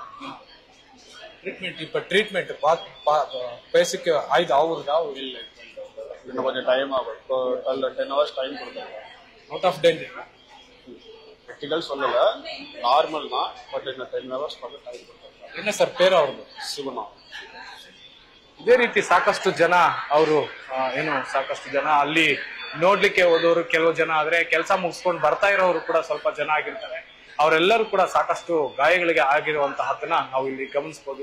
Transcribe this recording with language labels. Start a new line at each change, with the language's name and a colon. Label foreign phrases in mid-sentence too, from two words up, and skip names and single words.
Tamil: ட்ரீட்மெண்ட் இப்ப ட்ரீட்மெண்ட் பேசிக் ஆயுது ஆகுறதா? இல்ல, இன்னும் கொஞ்சம் டைம் ஆகும். இப்போ 10 hours டைம் கொடுத்தாங்க.
English: out of danger
Tamil: கிரிட்டிக்கல் சொல்லல, நார்மல் தான். பட் இன்னும் 10 hours மட்டும் டைம் கொடுத்தாங்க. என்ன சார் பேரு அவ்ரது?
Kannada: ಸುಗುಣ. ಇದೇ ರೀತಿ ಸಾಕಷ್ಟು ಜನ ಅವರು ಸಾಕಷ್ಟು ಜನ ಅಲ್ಲಿ ನೋಡ್ಲಿಕ್ಕೆ ಹೋದವರು ಕೆಲವು ಜನ ಆದ್ರೆ ಕೆಲಸ ಮುಗಿಸ್ಕೊಂಡು ಬರ್ತಾ ಇರೋರು ಕೂಡ ಸ್ವಲ್ಪ ಜನ ಆಗಿರ್ತಾರೆ. ಅವರೆಲ್ಲರೂ ಕೂಡ ಸಾಕಷ್ಟು ಗಾಯಗಳಿಗೆ ಆಗಿರುವಂತಹದನ್ನ ನಾವು ಇಲ್ಲಿ ಗಮನಿಸಬಹುದು.